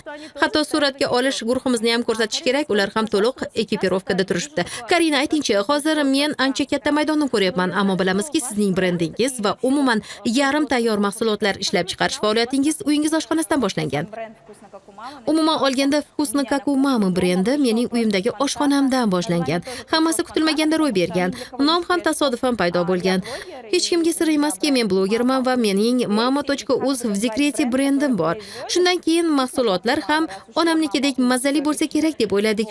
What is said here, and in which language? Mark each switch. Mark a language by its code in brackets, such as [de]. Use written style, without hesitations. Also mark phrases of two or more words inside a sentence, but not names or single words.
[uz] Hatto suratga olish guruhimizni ham ko'rsatish kerak, ular ham to'liq ekipirovkada turishibdi. Karina, aytingchi, hozir men ancha katta maydonni ko'ryapman, ammo bilamizki, sizning brendingiz va umuman yarim tayyor mahsulotlar ishlab chiqarish faoliyatingiz uyingiz oshxonasidan boshlangan. Umuman olganda, Вкусно как у мамы brendi mening uyimdagi oshxonamdan boshlangan. Hammasi kutilmaganda ro'y bergan. Nom ham tasodifan paydo bo'lgan. Hech kimga sir emaski, men blogerman va mening mama.uz v Zikreti brendim bor. Shundan keyin mahsulotlar ham onamnikidek mazali bo'lsa kerak deb o'yladik.